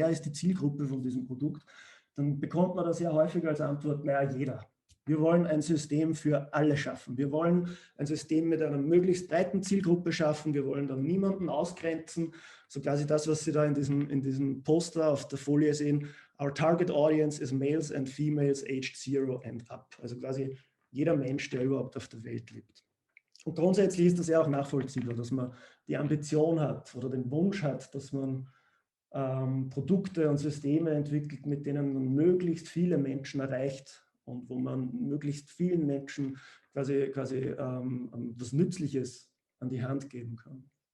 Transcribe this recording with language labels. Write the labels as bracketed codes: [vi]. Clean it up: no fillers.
[de] Wer ist die Zielgruppe von diesem Produkt? Dann bekommt man da sehr häufig als Antwort, naja, jeder. Wir wollen ein System für alle schaffen. Wir wollen ein System mit einer möglichst breiten Zielgruppe schaffen. Wir wollen dann niemanden ausgrenzen. So quasi das, was Sie da in diesem Poster auf der Folie sehen. [en] Our target audience is males and females aged 0 and up. [de] Also quasi jeder Mensch, der überhaupt auf der Welt lebt. Und grundsätzlich ist das ja auch nachvollziehbar, dass man die Ambition hat oder den Wunsch hat, dass man Produkte und Systeme entwickelt, mit denen man möglichst viele Menschen erreicht und wo man möglichst vielen Menschen quasi was Nützliches an die Hand geben kann.